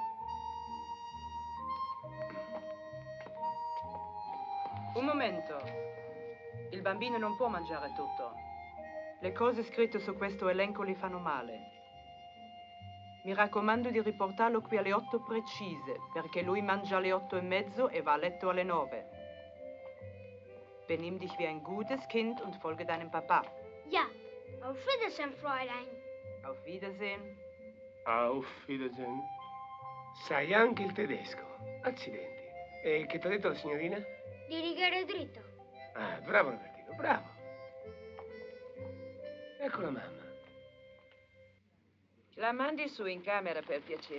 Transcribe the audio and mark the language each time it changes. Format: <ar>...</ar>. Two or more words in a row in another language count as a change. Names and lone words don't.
<it>Un momento. Il bambino non può mangiare tutto. Le cose scritte su questo elenco gli fanno male. Mi raccomando di riportarlo qui alle 8 precise, perché lui mangia alle 8:30 e va a letto alle 9.</it> <de>Benimm dich wie ein gutes Kind und folge deinem Papa. Ja, auf Wiedersehen, Fräulein. Auf Wiedersehen. Auf Wiedersehen.</de> <it>Sai anche il tedesco. Accidenti. E che ti ha detto la signorina? Di rigare dritto. Ah, bravo Robertino, bravo. Ecco la mamma. La mandi su in camera per piacere?</it>